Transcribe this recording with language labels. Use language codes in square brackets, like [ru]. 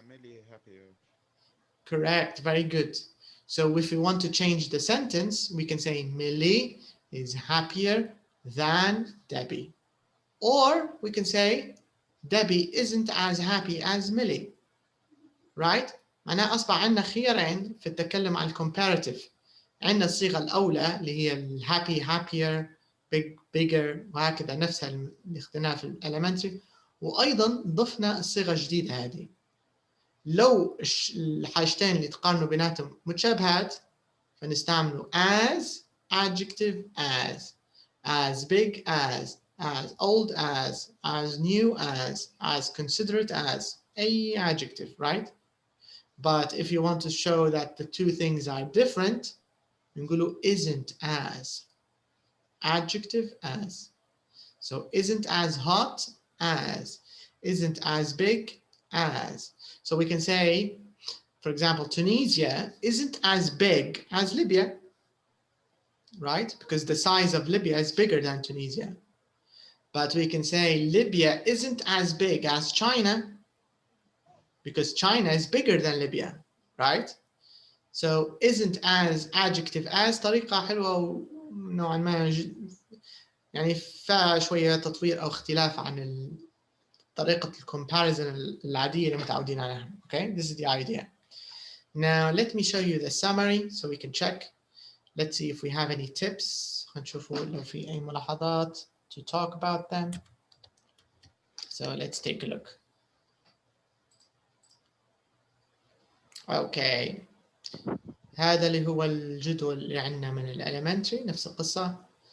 [en] Millie happier. Correct, very good. So if we want to change the sentence, we can say Millie is happier than Debbie. Or we can say Debbie isn't as happy as Millie. Right? [ar] معناها أصبح عندنا خيارين في التكلم عن الcomparative. عندنا الصيغة الأولى اللي هي ال [en] happy, happier, big, bigger [ar] وهكذا نفسها اللي اخذناها في الاليمنتري، وأيضا ضفنا الصيغة الجديدة هذه. لو الحاجتين اللي تقارنوا بيناتهم متشابهات فنستعملوا [en] as, adjective as big as old as new as considerate as, أي adjective, right? But if you want to show that the two things are different, نقولوا isn't as, adjective as. So isn't as hot as, isn't as big as. So we can say, for example, Tunisia isn't as big as Libya, right? Because the size of Libya is bigger than Tunisia. But we can say Libya isn't as big as China because China is bigger than Libya, right? So isn't as, adjective as [ar] طريقة حلوة نوعا ما يعني فيها شوية تطوير أو اختلاف عن طريقة الكومباريزن العادية اللي متعودين عليها. [en] Okay, this is the idea. Now let me show you the summary so we can check. Let's see if we have any tips. [ar] هنشوفوا لو في أي ملاحظات [en] to talk about them. So let's take a look. Okay. [ar] هذا اللي هو الجدول اللي عندنا من الاليمنتري نفس القصة.